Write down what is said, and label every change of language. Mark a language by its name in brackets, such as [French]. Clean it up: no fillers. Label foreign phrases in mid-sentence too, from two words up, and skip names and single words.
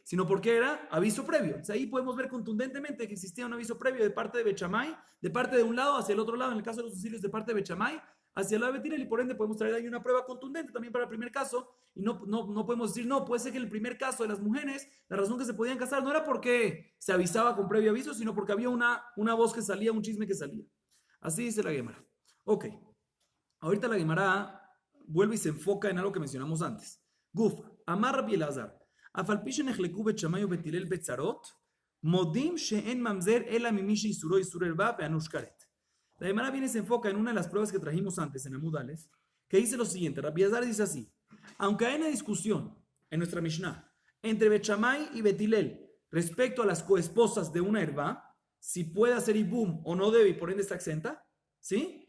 [Spanish] Sino porque era aviso previo. Entonces, ahí podemos ver contundentemente que existía un aviso previo de parte de Bet Shammai, de parte de un lado hacia el otro lado, en el caso de los utensilios de parte de Bet Shammai, hacia el lado de Bet Hillel, y por ende podemos traer ahí una prueba contundente también para el primer caso, y no podemos decir, no, puede ser que en el primer caso de las mujeres, la razón que se podían casar no era porque se avisaba con previo aviso, sino porque había una voz que salía, un chisme que salía. Así dice la Gemara. Ok, ahorita la Gemara vuelve y se enfoca en algo que mencionamos antes. [Hebrew] גופא, אמר רבי אלעזר, אף על פי שנחלקו בית שמאי ובית הלל בצרות, מודים שאין ממזר אלא ממי שאיסורו איסור ערוה וענוש כרת. [Spanish] La Gemara viene y se enfoca en una de las pruebas que trajimos antes en [Hebrew] עמוד אלף, [Spanish] que dice lo siguiente. Rabbi Elazar dice así: aunque hay una discusión en nuestra Mishnah entre Bet Shammai y Bet Hillel respecto a las coesposas de una herba, si puede hacer ibum o no debe y por ende está exenta, ¿sí?